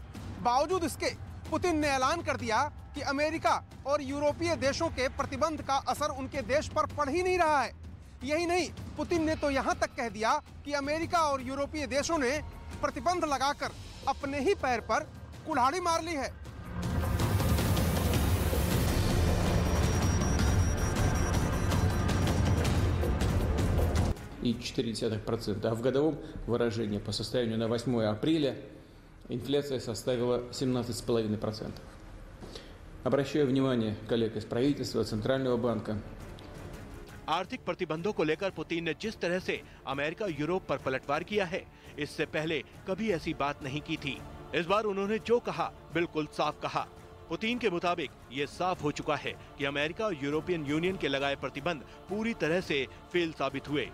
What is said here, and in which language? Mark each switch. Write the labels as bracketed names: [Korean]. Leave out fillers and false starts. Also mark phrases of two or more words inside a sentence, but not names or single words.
[Hindi] बावजूद इसके पुतिन ने ऐलान कर दिया कि अमेरिका और यूरोपीय देशों के प्रतिबंध का असर उनके देश पर पड़ ही नहीं रहा है। यही नहीं, पुतिन ने तो यहाँ तक कह दिया कि अमेरिका और यूरोपीय देशों ने प्रतिबंध लगाकर अपने ही पैर पर कुल्हाड़ी मार ली है। [Russian] И 0,4%, а в годовом выражении по состоянию на 8 апреля инфляция составила 17,5%. Обращаю внимание коллег из правительства, Центрального банка. [Hindi] आर्थिक प्रतिबंधों को लेकर पुतिन ने जिस तरह से अमेरिका और यूरोप पर पलटवार किया है, इससे पहले कभी ऐसी बात नहीं की थी। इस बार उन्होंने जो कहा बिल्कुल साफ कहा। पुतिन के मुताबिक ये साफ हो चुका है कि अमेरिका और यूरोपियन यूनियन के लगाए प्रतिबंध पूरी तरह से फेल साबित हुए।